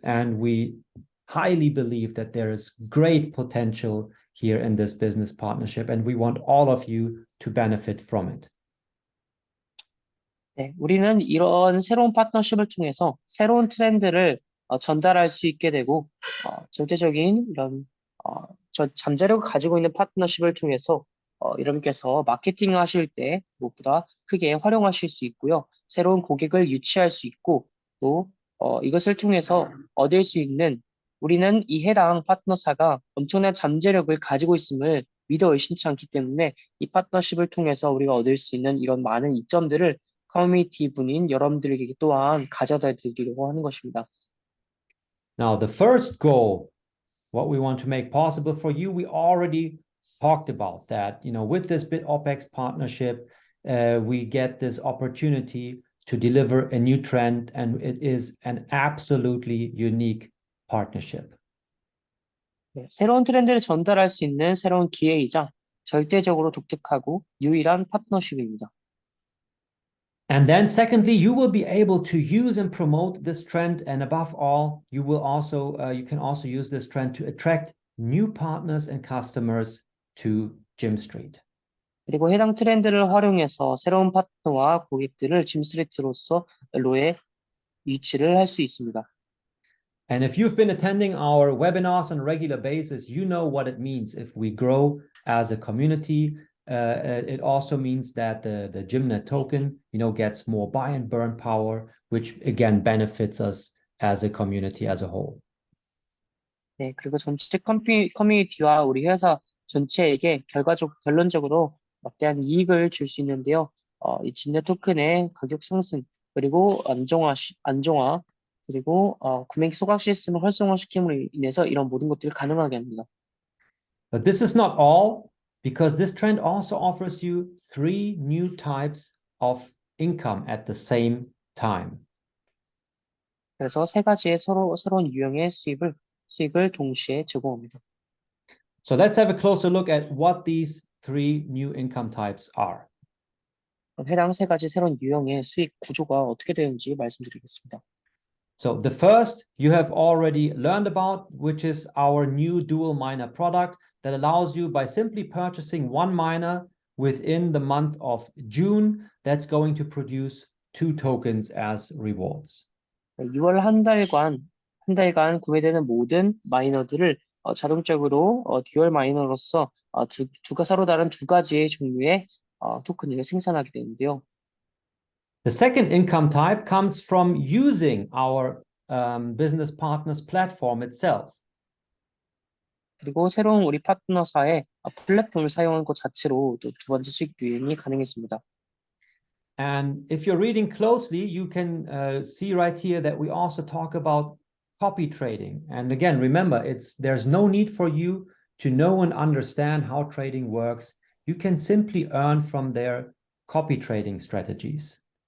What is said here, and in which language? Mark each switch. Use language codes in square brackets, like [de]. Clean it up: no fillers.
[en] And we highly believe that there is great potential here in this business partnership. And we want all of you to benefit from it. [ko] 네, 우리는 이런 새로운 파트너십을 통해서 새로운 트렌드를 전달할 수 있게 되고 전체적인 이런 잠재력을 가지고 있는 파트너십을 통해서 여러분께서 마케팅 하실 때 무엇보다 크게 활용하실 수 있고요. 새로운 고객을 유치할 수 있고 또 이것을 통해서 얻을 수 있는 우리는 이 해당 파트너사가 엄청난 잠재력을 가지고 있음을 믿어 의심치 않기 때문에 이 파트너십을 통해서 우리가 얻을 수 있는 이런 많은 이점들을 커뮤니티 분인 여러분들에게 또한 가져다 드리려고 하는 것입니다. [en] Now, the first goal, what we want to make possible for you, we already talked about that. You know, with this Bitopex partnership, we get this opportunity to deliver a new trend, and it is an absolutely unique partnership. [ko] 네, 새로운 트렌드를 전달할 수 있는 새로운 기회이자 절대적으로 독특하고 유일한 파트너십입니다. [en] And then secondly, you will be able to use and promote this trend. And above all, you can also use this trend to attract new partners and customers to Gym Street. [ko] 그리고 해당 트렌드를 활용해서 새로운 파트너와 고객들을 짐스트리트로서로의 유치를 할 수 있습니다. [en] And if you've been attending our webinars on a regular basis, you know what it means if we grow as a community. It also means that the GymNet token, gets more buy and burn power, which again benefits us as a community as a whole. [ko] 네, 그리고 전체 커뮤니티와 우리 회사 전체에게 결론적으로 막대한 이익을 줄 수 있는데요. 이 GymNet 토큰의 가격 상승, 그리고 안정화, 그리고 구매 소각 시스템을 활성화시킴으로 인해서 이런 모든 것들을 가능하게 합니다. [en] But this is not all, because this trend also offers you 3 new types of income at the same time. [ko] 그래서 세 가지의 새로운 유형의 수익을 동시에 제공합니다. [en] So let's have a closer look at what these 3 new income types are. [ko] 해당 세 가지 새로운 유형의 수익 구조가 어떻게 되는지 말씀드리겠습니다. [en] So the first you have already learned about, which is our new dual miner product that allows you, by simply purchasing one miner within the month of June, that's going to produce 2 tokens as rewards. [ko] 6월 한 달간 구매되는 모든 마이너들을 자동적으로 듀얼 마이너로서 서로 다른 두 가지의 종류의 토큰을 생산하게 되는데요. [en] The second income type comes from using our business partners platform itself. [ko] 그리고 새로운 우리 파트너사의 플랫폼을 사용한 것 자체로 또 두 번째 수익 유형이 가능했습니다. [en] And if you're reading closely, you can see right here that we also talk about copy trading. And again, remember, there's no need for you to know and understand how trading works. You can simply earn from their copy trading strategies.